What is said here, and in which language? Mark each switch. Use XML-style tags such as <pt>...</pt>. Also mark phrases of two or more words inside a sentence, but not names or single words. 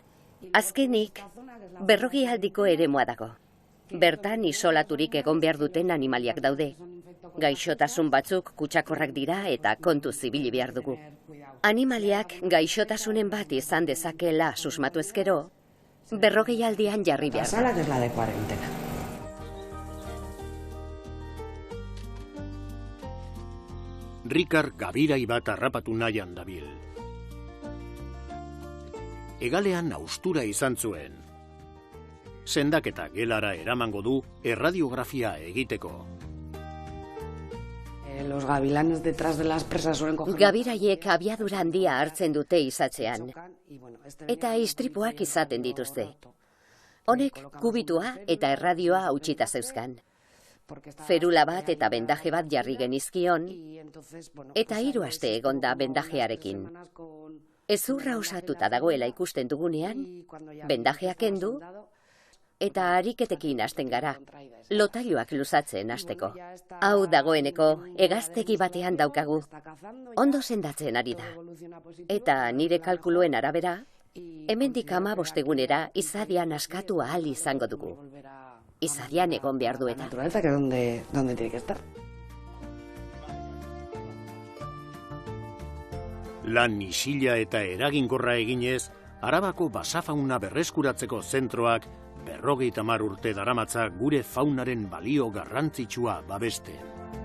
<eu>Azkenik, 40 aldiko eremua dago. Bertan isolaturik egon behar duten animaliak daude. Gaixotasun batzuk kutsakorrak dira eta kontu zibili behar dugu. Animaliak gaixotasunen bat izan dezakela susmatu ezkero, 40 aldian jarri behar.</eu> <es>La que es la de cuarentena.</es> <eu>Rikar gabirai bat harrapatu nahian dabil. Hegalean haustura izan zuen. Sendaketa gelara eramango du erradiografia egiteko.</eu> <es>Los gavilanes detrás de las presas suelen coger...</es> <eu>Gabiraiek abiadura handia hartzen dute izatzean, eta istripuak izaten dituzte. Honek kubitua eta erradioa hautsita zeuzkan. Ferula bat eta bendaje bat jarri genizkion, eta 3 aste egonda bendajearekin. Ezurra osatuta dagoela ikusten dugunean, bendajea kendu, eta ariketekin hasten gara, lotailuak luzatzen hasteko. Hau dagoeneko hegaztegi batean daukagu, ondo sendatzen ari da. Eta nire kalkuluen arabera, hemendik 15 egunera izadian askatu ahal izango dugu. Izadian egon behar du eta.</eu> <es>Naturaleza que donde tiene que estar.</es> <eu>Lan isila eta eraginkorra eginez, Arabako basafauna berreskuratzeko zentroak 50 urte daramatza gure faunaren balio garrantzitsua babesten.</eu>